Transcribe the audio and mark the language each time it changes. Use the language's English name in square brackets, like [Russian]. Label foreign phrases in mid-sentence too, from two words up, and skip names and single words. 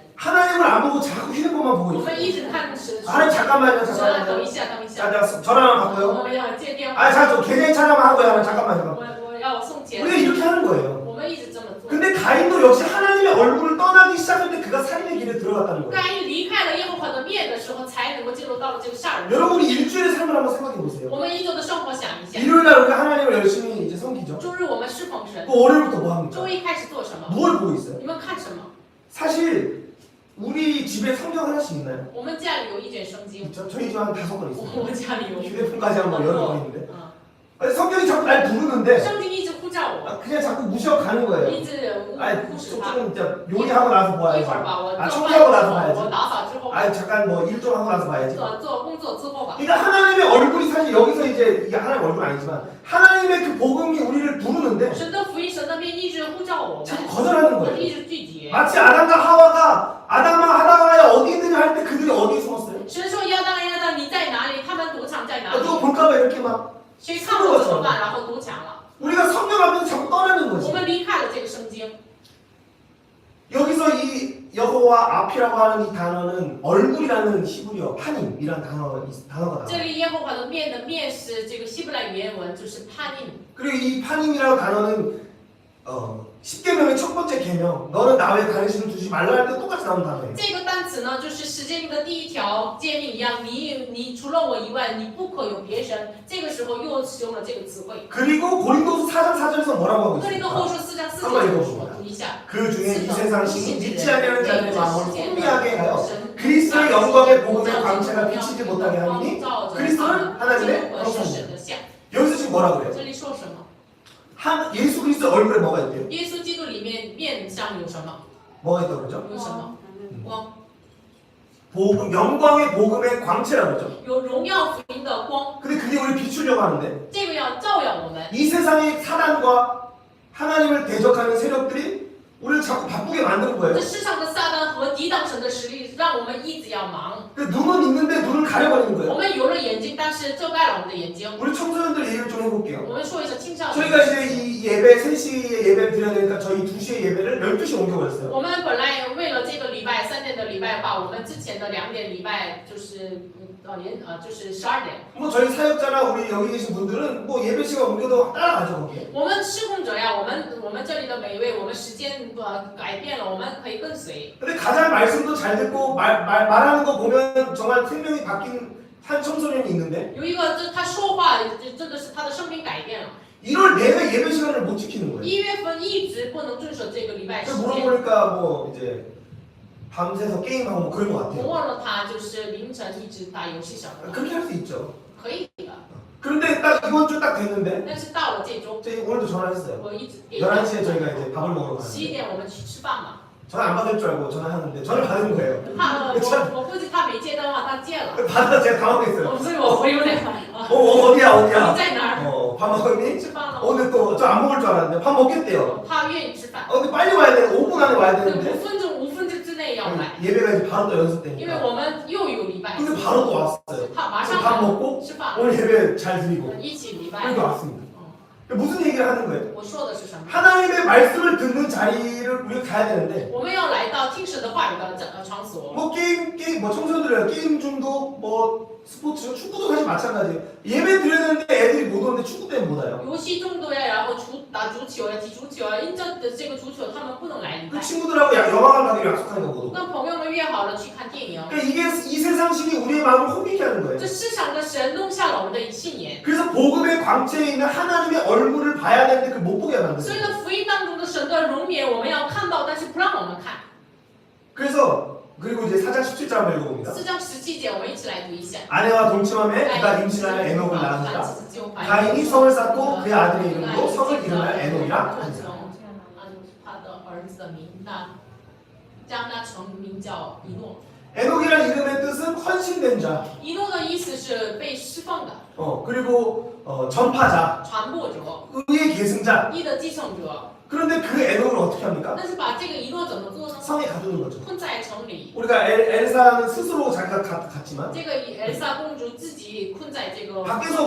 [Korean] 하나님을 안 보고 자꾸 휴대폰만 보고 [Chinese] 我们 [Korean] 있어요. [Chinese] 一直看神。 [Korean] 아니 잠깐만요, [Chinese] 神啊，等 [Korean] 잠깐만요. [Chinese] 一下，等一下， [Korean] 자, 전화만 받고요. [Chinese] 我们要接电话。 [Korean] 아, 자, 저 계좌 차량만 하고요. 잠깐만요. [Chinese] 我要送钱。 [Korean] 우리가 이렇게 하는 거예요. [Chinese] 我们一直这么做。 [Korean] 근데 가인도 역시 하나님의 얼굴을 떠나기 시작할 때 그가 살인의 길에 들어갔다는 거예요. [Chinese] 该离开了耶和华的面的时候，才能够进入到了这个杀人。 [Korean] 여러분 우리 일주일의 삶을 한번 생각해 보세요. [Chinese] 我们一周的生活想一下， [Korean] 일요일 날 우리가 하나님을 열심히 이제 섬기죠. [Chinese] 周日我们侍奉神， [Korean] 또 월요일부터 뭐 합니까? [Chinese] 周一开始做什么？ [Korean] 뭘 보고 있어요? [Chinese] 你们看什么？ [Korean] 사실 우리 집에 성경 하나씩 있나요? [Chinese] 我们家里有一卷圣经， [Korean] 있죠? 저희 집에 한 5권 있어요. [Chinese] 我们家里有。 [Korean] 휴대폰까지 하면 10권 있는데 嗯， 아니, 성경이 자꾸 날 부르는데 [Chinese] 圣经一直呼召我， [Korean] 아, 그냥 자꾸 무시하고 가는 거예요. [Chinese] 一直 [Korean] 아니 [Chinese] 忽视他。 [Korean] 조금 진짜 요리하고 나서 [Chinese] 一 [Korean] 봐야지. [Chinese] 会儿吧，我 아 做 [Korean] 청소하고 [Chinese] 饭 [Korean] 나서 [Chinese] 之后， [Korean] 봐야지. [Chinese] 我打扫之后， [Korean] 아 잠깐 뭐 일 좀 하고 나서 봐야지. [Chinese] 做工作之后吧。 [Korean] 그러니까 하나님의 얼굴이 사실 여기서 이제 이게 하나님 얼굴은 아니지만 하나님의 그 복음이 우리를 부르는데 [Chinese] 神的福音，神的面一直呼召我 [Korean] 자꾸 [Chinese] 们， [Korean] 거절하는 [Chinese] 我 [Korean] 거예요. [Chinese] 们一直拒绝。 [Korean] 마치 아담과 하와가 어디 있느냐 할 때 그들이 어디에 숨었어요? [Chinese] 神说亚当，亚当，你在哪里？他们躲藏在哪里？ [Korean] 누가 볼까봐 이렇게 막 [Chinese] 谁看我怎么办？然后躲藏了。 [Korean] 우리가 성경 앞에서 자꾸 떠나는 [Chinese] 我 [Korean] 거지. [Chinese] 们离开了这个圣经。 [Korean] 여기서 이 여호와 앞이라고 하는 이 단어는 얼굴이라는 히브리어 파님이라는 단어가 [Chinese] 这 [Korean] 나와요. [Chinese] 里耶和华的面的面是这个希伯来原文，就是帕宁。 [Korean] 그리고 이 파님이라는 단어는 10계명의 첫 번째 계명 너는 나 외에 다른 신을 두지 말라 할 때 똑같이 나오는 단어예요. [Chinese] 这个单词呢，就是十诫命的第一条诫命一样，你除了我以外，你不可有别神。这个时候又使用了这个词汇。 [Korean] 그리고 고린도서 4장 4절에서 뭐라고 하고 [Chinese] 哥林多 [Korean] 있습니까? [Chinese] 后书4章4 [Korean] 한번 [Chinese] 节， [Korean] 읽어보시죠. [Chinese] 我读一下。 [Korean] 그 중에 이 [Chinese] 是的 [Korean] 세상 [Chinese] 不 [Korean] 신이 [Chinese] 信之 [Korean] 믿지 [Chinese] 人 [Korean] 않는 [Chinese] 为 [Korean] 자들의 [Chinese] 这 [Korean] 마음을 [Chinese] 世界 [Korean] 혼미하게 [Chinese] 的 [Korean] 하여 [Chinese] 神 [Korean] 그리스도의 영광의 복음의 광채가 비치지 못하게 하니 [Chinese] 照着 [Korean] 그리스도는 하나님의 [Chinese] 我是神的像。 [Korean] 여기서 지금 뭐라 그래요? [Chinese] 这里说什么？ [Korean] 예수 그리스도 얼굴에 뭐가 있대요? [Chinese] 耶稣基督里面面上有什么？ [Korean] 뭐가 있다고 그러죠? [Chinese] 有什么？光， [Korean] 복음, 영광의 복음의 광채라고 그러죠. [Chinese] 有荣耀福音的光， [Korean] 근데 그게 우리 비추려고 하는데 [Chinese] 这个要照耀我们。 [Korean] 이 세상의 사단과 하나님을 대적하는 세력들이 우리를 자꾸 바쁘게 만드는 [Chinese] 这 [Korean] 거예요. [Chinese] 世上的撒旦和抵挡神的实力，让我们一直要忙。 [Korean] 눈은 있는데 눈을 가려버리는 [Chinese] 我 [Korean] 거예요. [Chinese] 们有了眼睛，但是遮盖了我们的眼睛。 [Korean] 우리 청소년들 얘기를 좀 해볼게요. [Chinese] 我们说一下青少年。 [Korean] 저희가 이제 이 예배 3시에 예배를 드려야 되니까 저희 2시에 예배를 12시에 옮겨버렸어요. [Chinese] 我们本来为了这个礼拜3点的礼拜话，我们之前的2点礼拜就是就是12点。 [Korean] 뭐 저희 사역자나 우리 여기 계신 분들은 뭐 예배 시간 옮겨도 따라가죠 거기에. [Chinese] 我们施工者呀，我们这里的每一位，我们时间改变了，我们可以跟随。 [Korean] 근데 가장 말씀도 잘 듣고 말하는 거 보면 정말 생명이 바뀐 한 청소년이 있는데 [Chinese] 有一个，他说话真的是他的生命改变了。 [Korean] 1월 내내 예배 시간을 못 지키는 거예요. [Chinese] 1 月份一直不能遵守这个礼拜时 [Korean] 그래서 [Chinese] 间。 [Korean] 물어보니까 뭐 이제 밤새서 게임하고 뭐 그런 것 [Chinese] 我 [Korean] 같아요. [Chinese] 问了他，就是凌晨一直打游戏什么的， [Korean] 그렇게 할 수 있죠. [Chinese] 可以的。 [Korean] 그런데 딱 이번 주 딱 됐는데 [Chinese] 但是到了这周， [Korean] 저희 오늘도 전화했어요. [Chinese] 我一直给 [Korean] 11시에 저희가 이제 밥을 먹으러 [Chinese] 11 [Korean] 가는데 [Chinese] 点我们去吃饭嘛。 [Korean] 전화 안 받을 줄 알고 전화하는데 전화를 받은 거예요. [Chinese] 我估计他没接电话，他接了， [Korean] 받아서 제가 당황했어요. [Chinese] 所以我有点 [Korean] 어디야 어디야? [Chinese] 你在哪儿？ [Korean] 밥 먹었니? [Chinese] 吃饭了吗？ [Korean] 오늘 또 저 안 먹을 줄 알았는데 밥 먹겠대요. [Chinese] 他愿意吃饭， [Korean] 근데 빨리 와야 돼. 5분 안에 와야 [Chinese] 5 [Korean] 되는데 [Chinese] 分钟5分钟之内要来， [Korean] 예배가 이제 바로 또 [Chinese] 因为 [Korean] 연습되니까. [Chinese] 我们又有礼拜， [Korean] 근데 바로 또 왔어요. [Chinese] 他马 [Korean] 밥 [Chinese] 上 [Korean] 먹고 [Chinese] 吃饭， [Korean] 오늘 예배 잘 드리고 [Chinese] 一起礼拜。 [Korean] 그렇게 왔습니다. 무슨 얘기를 하는 거예요? [Chinese] 我说的是什么？ [Korean] 하나님의 말씀을 듣는 자리를 우리가 가야 되는데 [Chinese] 我们要来到听神的话语的场所。 [Korean] 뭐 게임 뭐 청소년들이야 게임 중도 뭐 스포츠 축구도 사실 마찬가지예요. 예배 드려야 되는데 애들이 못 오는데 축구 때문에 못 와요. [Chinese] 游戏中毒呀，然后打足球呀，踢足球呀，因着的这个足球，他们不能来礼 [Korean] 그 [Chinese] 拜。 [Korean] 친구들하고 영화관 가기로 약속하니까 못 오고. [Chinese] 跟朋友们约好了去看电影。 [Korean] 그러니까 이게 이 세상식이 우리의 마음을 혼미케 하는 거예요. [Chinese] 这世上的神弄瞎了我们的信念， [Korean] 그래서 복음의 광채에 있는 하나님의 얼굴을 봐야 되는데 그걸 못 보게 만드는 [Chinese] 所以 [Korean] 거예요. [Chinese] 呢，福音当中的神的容颜我们要看到，但是不让我们看。 [Korean] 그래서 그리고 이제 4장 17절 한번 읽어봅니다. [Chinese] 4 章17节，我们一起来读一下。 [Korean] 아내와 동침함에 그가 임신하여 에녹을 낳았다. 가인이 성을 쌓고 그의 아들의 이름으로 성을 이름하여 에녹이라 하니라. [Chinese] 他的儿子的名，那将他成名叫以诺。 [Korean] 에녹이라는 이름의 뜻은 헌신된 자, [Chinese] 以诺的意思是被释放的 [Korean] 그리고 전파자, [Chinese] 传播者， [Korean] 의의 계승자. [Chinese] 义的继承者。 [Korean] 그런데 그 에녹을 어떻게 합니까? [Chinese] 但是把这个以诺怎么做呢？ [Korean] 성에 가두는 거죠. [Chinese] 困在城里。 [Korean] 우리가 엘사는 스스로 자기가 갔지만 [Chinese] 这个엘사公主自己困在这个 [Korean] 밖에서